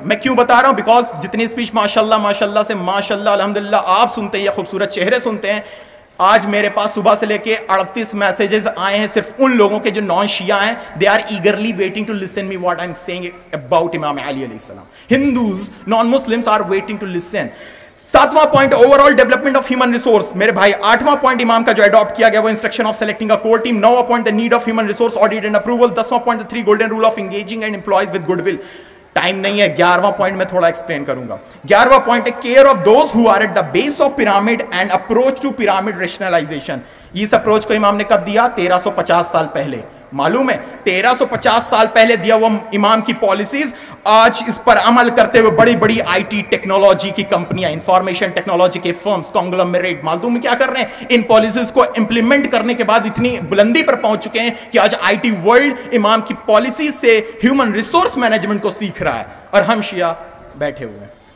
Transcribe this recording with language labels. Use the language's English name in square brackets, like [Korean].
[Urdu] میں کیوں بتا رہا ہوں؟ بیکاز جتنی اسپیچ ماشاءاللہ سے ماشاءاللہ الحمدللہ آپ سنتے ہیں یا خوبصورت چہرے سنتے ہیں, آج میرے پاس صبح سے لے کے 38 میسیجز آئے ہیں صرف ان لوگوں کے جو نان شیعہ ہیں. [English] They are eagerly waiting to listen me what I am saying about Imam Ali علیہ السلام. Hindus non Muslims are waiting to listen. 7واں point overall development of human resource [Urdu] میرے بھائی. 8واں پوائنٹ امام کا جو اڈاپٹ کیا گیا وہ [English] Instruction of selecting a core team. [Urdu] 9واں point [English] the need of human resource audit and approval. [Urdu] 10واں point [English] the 3 golden rule of engaging and employees with goodwill. [Urdu] Time نہیں ہے, 11واں پوائنٹ میں تھوڑا ایکسپلین کروں گا. 11واں پوائنٹ ہے [English] Care of those who are at the base of pyramid and approach to pyramid rationalisation. [Urdu] اس approach کو امام نے کب دیا؟ 1350 سال پہلے. معلوم ہے 1350 سال پہلے دیا وہ امام کی پالیسیز آج اس پر عمل کرتے ہوئے بڑی بڑی آئی ٹی ٹیکنالوجی کی کمپنیاں, انفارمیشن ٹیکنالوجی کے فرمز, کانگلومیریٹ معلوم ہے کیا کر رہے ہیں, ان پالیسیز کو امپلیمنٹ کرنے کے بعد اتنی بلندی پر پہنچ چکے ہیں کہ آج آئی ٹی ورلڈ امام کی پالیسیز سے ہیومن ریسورس مینجمنٹ کو سیکھ رہا ہے اور ہم شیعہ بیٹھے ہوئے ہیں.